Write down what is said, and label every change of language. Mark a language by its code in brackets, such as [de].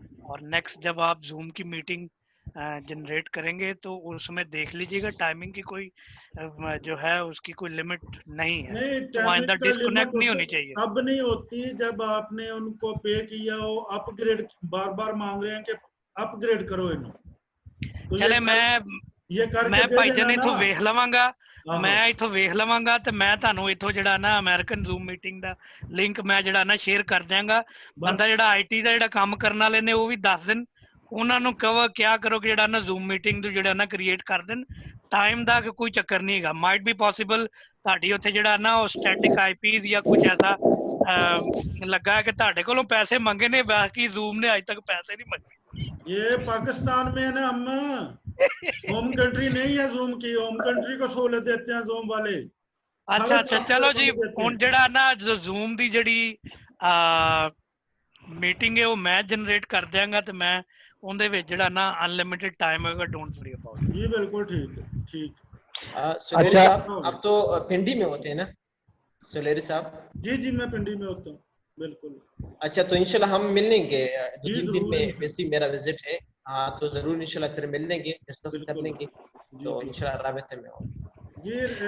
[hi] और नेक्स्ट जब आप जूम की मीटिंग जनरेट करेंगे तो उसमें देख लीजिएगा टाइमिंग की कोई जो है उसकी कोई लिमिट नहीं है, तो आइंदा डिस्कनेक्ट नहीं होनी चाहिए। अब नहीं होती जब आपने उनको पे किया हो, अपग्रेड बार बार मांग रहे हैं कि अपग्रेड करो इन्हें। तो [pa] चले मैं भाईजान इथों वेख लवांगा, मैं इथों वेख लवांगा ਤੇ ਮੈਂ ਤੁਹਾਨੂੰ ਇਥੋਂ ਜਿਹੜਾ ਨਾ ਅਮਰੀਕਨ ਜ਼ੂਮ ਮੀਟਿੰਗ ਦਾ ਲਿੰਕ ਮੈਂ ਜਿਹੜਾ ਨਾ ਸ਼ੇਅਰ ਕਰ ਦਿਆਂਗਾ। ਬੰਦਾ ਜਿਹੜਾ ਆਈਟੀ ਦਾ ਜਿਹੜਾ ਕੰਮ ਕਰਨ ਵਾਲੇ ਨੇ ਉਹ ਵੀ ਦੱਸ ਦੇਣ, ਉਹਨਾਂ ਨੂੰ ਕਹੋ ਕਿਆ ਕਰੋ ਕਿ ਜਿਹੜਾ ਨਾ ਜ਼ੂਮ ਮੀਟਿੰਗ ਨੂੰ ਜਿਹੜਾ ਨਾ ਕ੍ਰੀਏਟ ਕਰ ਦੇਣ। ਟਾਈਮ ਦਾ ਕੋਈ ਚੱਕਰ ਨਹੀਂ ਹੈਗਾ, [en] might be possible [pa] ਤੁਹਾਡੀ ਉੱਥੇ ਜਿਹੜਾ ਨਾ ਉਹ ਸਟੈਟਿਕ ਆਈਪੀਜ਼ ਜਾਂ ਕੁਝ ਐਸਾ ਲੱਗਾ ਹੈ ਕਿ ਤੁਹਾਡੇ ਕੋਲੋਂ ਪੈਸੇ ਮੰਗੇ ਨੇ, ਬਾਕੀ ਜ਼ੂਮ ਨੇ ਅੱਜ ਤੱਕ ਪੈਸੇ [hi] नहीं मंगे। ये पाकिस्तान में है ना, हम होम कंट्री नहीं है जूम की, होम कंट्री को सहूलत देते हैं जूम वाले। अच्छा चलो जी, [pa] ਹੁਣ ਜਿਹੜਾ ਨਾ ਜ਼ੂਮ ਦੀ ਜਿਹੜੀ ਮੀਟਿੰਗ ਹੈ ਉਹ ਮੈਂ ਜਨਰੇਟ ਕਰ ਦਿਆਂਗਾ ਤੇ ਮੈਂ ਉਹਦੇ ਵਿੱਚ ਜਿਹੜਾ ਨਾ ਅਨਲਿਮਿਟਿਡ [hi] टाइम होगा, [en] Don't worry about it. [hi] जी बिल्कुल ठीक है, ठीक। सुलेरी साहब अब तो पिंडी में होते हैं ना सुलेरी साहब? जी जी मैं पिंडी में होता हूँ, बिल्कुल। अच्छा तो इंशाल्लाह हम मिल लेंगे 2-3 दिन में, वैसे मेरा विजिट है। हाँ तो जरूर इंशाल्लाह फिर मिल लेंगे, डिस्कस कर लेंगे, तो इंशाल्लाह राबते में होंगे।